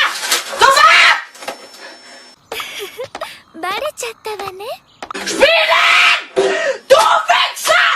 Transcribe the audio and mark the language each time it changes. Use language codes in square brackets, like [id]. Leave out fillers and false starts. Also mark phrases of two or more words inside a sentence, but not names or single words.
[de] Sofort! [ja] バレちゃったわね。 [de] Spielen! Du Wichser!